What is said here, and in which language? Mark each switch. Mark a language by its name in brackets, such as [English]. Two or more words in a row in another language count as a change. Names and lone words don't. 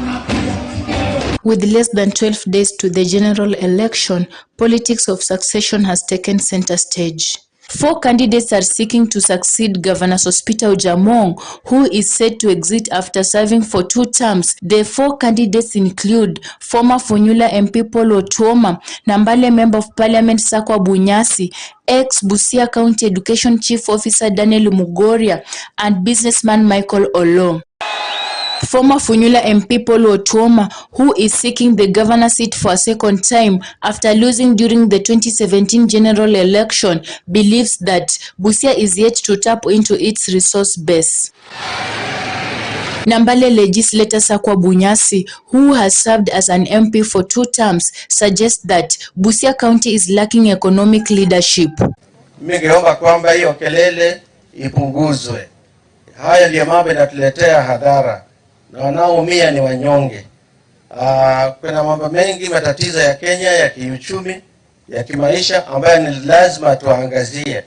[English] With less than 12 days to the general election, politics of succession has taken center stage. 4 candidates are seeking to succeed Governor Sospita Ojamong, who is set to exit after serving for 2 terms. The 4 candidates include former Funyula MP Paul Otuoma, Nambale Member of Parliament Sakwa Bunyasi, ex-Busia County Education Chief Officer Daniel Mugoria, and businessman Michael Olo. Former Funyula MP Paul Otuoma, who is seeking the governor seat for a second time after losing during the 2017 general election, believes that Busia is yet to tap into its resource base. Nambale legislator Sakwa Bunyasi, who has served as an MP for 2 terms, suggests that Busia County is lacking economic leadership. [Swahili] Ningeomba kwamba hiyo kelele ipunguzwe. Haya ndiyo mambo yanatuletea hadhara, na wanaoumia ni wanyonge. Kuna mambo mengi, matatizo ya Kenya ya kiuchumi, ya kimaisha ambayo ni lazima tuangazie.